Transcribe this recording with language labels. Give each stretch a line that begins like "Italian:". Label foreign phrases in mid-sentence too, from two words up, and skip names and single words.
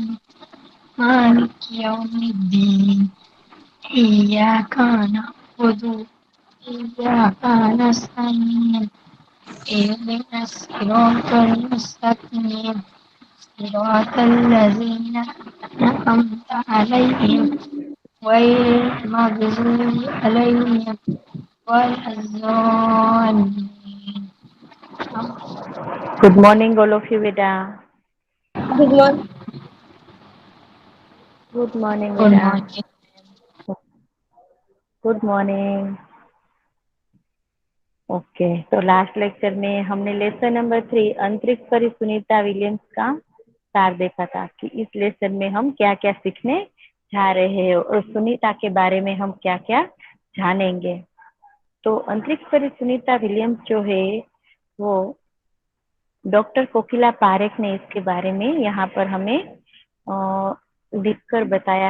Arabic: مالك يوم الدين إياك نعبد وإياك نستعين اهدنا الصراط المستقيم صراط الذين أنعمت عليهم غير المغضوب عليهم ولا الضالين.
English: good morning all of you બેટા. Good morning. good morning Good
Gujarati: બેટા.
English: morning. good morning. ओके,
Hindi: तो
English: last lecture
Hindi: में हमने
English: lesson number 3
Hindi: अंतरिक्ष परी सुनीता विलियम्स का सार देखा था कि इस लेसन में हम क्या क्या सीखने जा रहे हैं और सुनीता के बारे में हम क्या क्या जानेंगे. तो अंतरिक्ष परी सुनीता विलियम्स जो है वो डॉक्टर कोकिला पारेख ने इसके बारे में यहाँ पर हमें लिखकर बताया